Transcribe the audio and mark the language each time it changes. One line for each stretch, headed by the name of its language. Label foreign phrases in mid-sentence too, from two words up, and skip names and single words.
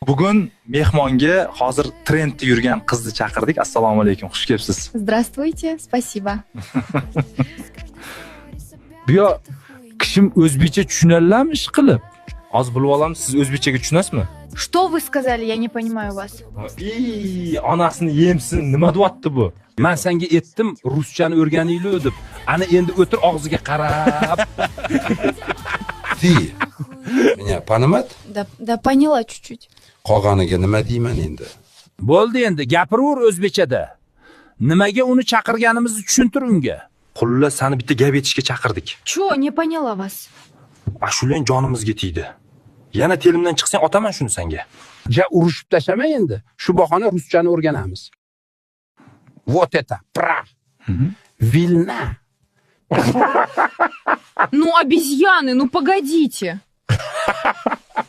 Uzbek: Bugun mehmonga hozir trendda yurgan qizni chaqirdik. Assalomu alaykum, xush kelibsiz.
Russian: Здравствуйте, спасибо.
Uzbek: Bu yo kishim o'zbekcha tushunadilarmi ish qilib? Hozir bilib olamiz, siz o'zbekchaga tushunasizmi?
Russian: Что вы сказали? Я не понимаю вас.
Uzbek: Onasini yemsin, nima deyapti bu? Men senga aytdim, ruschani o'rganinglar deb. Ana endi o'tir og'ziga qarab.
Russian: Ты меня понимать? Да поняла чуть-чуть.
Uzbek: Qolganiga nima deyman endi? Bo'ldi endi, gapiraver o'zbekchada. Nimaga uni chaqirganimizni tushuntir unga. Xullas, seni bitta gap aytishga chaqirdik.
Russian: Чё, не поняла вас.
Uzbek: Ashulang jonimizga tegdi. Yana telimdan chiqsang otaman shuni senga. Ja urushib tashlama endi. Shu bahona ruschani o'rganamiz.
Russian: Вот это, пра. Vilna. Ну, обезьяны, ну погодите.